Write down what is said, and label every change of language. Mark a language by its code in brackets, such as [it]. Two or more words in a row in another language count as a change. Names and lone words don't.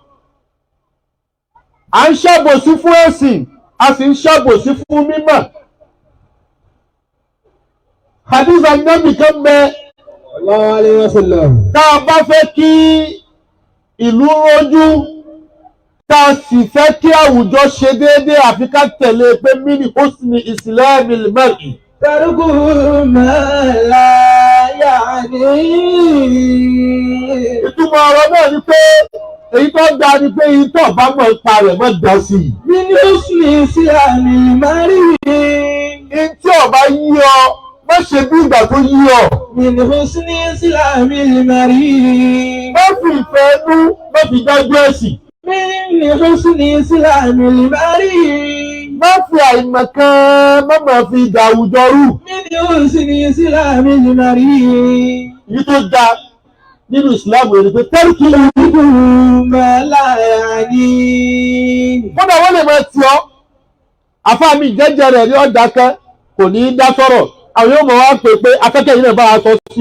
[yo] À ń ṣàbòsí fún ẹ̀sìn, a sì ń ṣàbòsí fún mímọ̀. Hadith Ànábì kan bẹ tá a bá fẹ́ kí ìlú rójú, tá a sì fẹ́ kí àwùjọ ṣe déédéé, àfi ká tẹ̀lé pé [ar] من حسن إسلام المرء ترك ما لا يعني. [yo] Ìtumọ̀ ọ̀rọ̀ náà ni pé èyí tó da ni pé èyí tó bá mọ̀ ipa rẹ̀ mọ̀ dá sí i. [ar] من حسن إسلام المرء. [yo] Ní tí ọba yí ọ, má ṣe bí ìgbà tó yí ọ. [ar] من حسن إسلام المرء. [yo] Má fi ìfẹ́ inú, má fi dájú ẹ̀sìn. [ar] من حسن إسلام المرء. [yo] Má fi àìmọ̀kan, má máa fi ìdà àwùjọ rú. [ar] من حسن إسلام المرء. [yo] Èyí tó da nínú ìsìláàmù ẹni pé tẹ́rìkì [ar] ما لا يعني. [yo] kódà wọ́n lè máa tì ọ́. Àfáà mi jẹ́jẹ́ rẹ̀ ní ọ̀dákẹ́ kò ní í dá sọ̀rọ̀. Àwọn yóò mọ̀ wá pé akẹ́kẹ́ yìí náà bá a sọ sí.